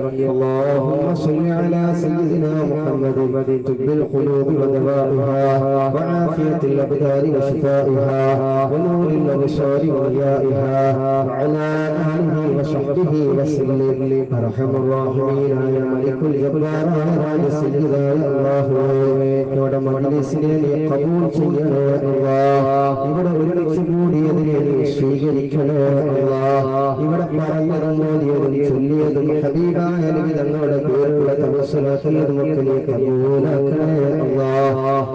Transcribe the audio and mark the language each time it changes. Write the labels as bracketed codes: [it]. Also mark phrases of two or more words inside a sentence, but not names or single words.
[ar] اللهم صل على سيدنا محمد طب القلوب ودوائها وعافية الأبدان وشفائها ونور الأبصار وضيائها وعلى آله وصحبه وسلم. أرحم الراحمين يا ملك الجبار يا سيدنا يا الله [ml] ഇവിടെ മജ്‌ലിസിനെ നീ ഖബൂൽ ചെയ്യണേ അല്ലാഹ്. ഇവിടെ ഒരുമിച്ച് കൂടിയതിനെ നീ സ്വീകരിക്കണേ അല്ലാഹ്. ഇവിടെ പറഞ്ഞതും ഓതിയതും ചൊല്ലിയതും ഹബീബായ നബി തങ്ങളുടെ പേരുള്ള തവസ്സുലാക്കിയതുമൊക്കെ നീ ഖബൂലാക്കണേ അല്ലാഹ്.